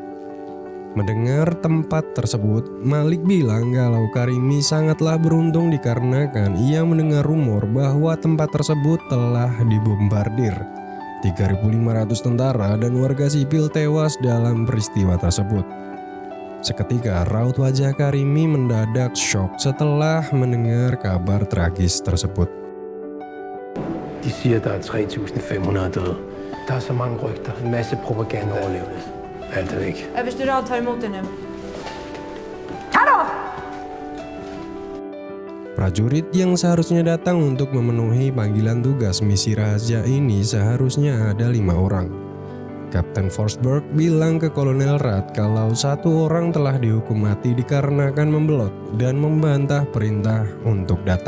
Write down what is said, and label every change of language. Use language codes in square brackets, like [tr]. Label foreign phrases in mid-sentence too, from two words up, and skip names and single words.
[id] Mendengar tempat tersebut, Malik bilang kalau Karimi sangatlah beruntung dikarenakan ia mendengar rumor bahwa tempat tersebut telah dibombardir. 3.500 tentara dan warga sipil tewas dalam peristiwa tersebut. Seketika raut wajah Karimi mendadak shock setelah mendengar kabar tragis tersebut. [da] De siger, der er 3.500 døde. Der er så mange rygter, en masse propaganda. Overlevende. Alt er væk. Jeg vil støtte og tage imod den. [id] Prajurit yang seharusnya datang untuk memenuhi panggilan tugas misi rahasia ini seharusnya ada 5 orang. Kapten Forsberg bilang ke Kolonel Rat kalau satu orang telah dihukum mati dikarenakan membelot dan membantah perintah untuk datang.